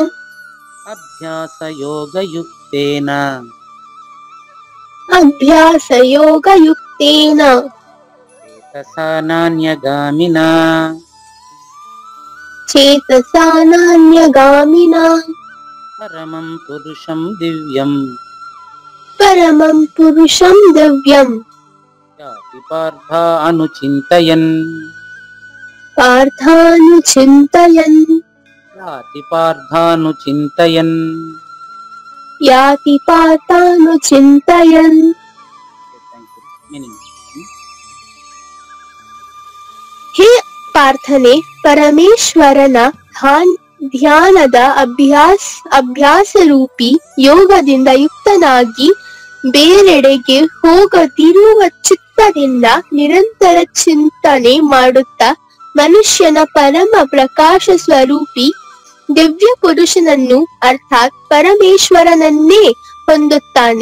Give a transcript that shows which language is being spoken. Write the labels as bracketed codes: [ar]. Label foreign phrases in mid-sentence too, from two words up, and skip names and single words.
[sa] अभ्यासयोगयुक्तेन अभ्यासयोगयुक्तेन चेतसा नान्यगामिना चेतसा नान्यगामिना परमं पुरुषं दिव्यं परमं पुरुषं दिव्यं याति पार्थ अनुचिन्तयन् పార్థానుచింతయన్ याति पार्थानुचिन्तयन्. याति पार्थानुचिन्तयन्. మీనింగ్ [kn] ಹೇ ಪಾರ್ಥನೆ, ಪರಮೇಶ್ವರನ ಧ್ಯಾನದ ಅಭ್ಯಾಸ ರೂಪಿ ಯೋಗದಿಂದ ಯುಕ್ತನಾಗಿ ಬೇರೆಡೆಗೆ ಹೋಗದಿರುವ ಚಿತ್ತದಿಂದ ನಿರಂತರ ಚಿಂತನೆ ಮಾಡುತ್ತಾ ಮನುಷ್ಯನ ಪರಮ ಪ್ರಕಾಶ ಸ್ವರೂಪಿ ದಿವ್ಯ ಪುರುಷನನ್ನು ಅರ್ಥಾತ್ ಪರಮೇಶ್ವರನನ್ನೇ ಹೊಂದುತ್ತಾನೆ.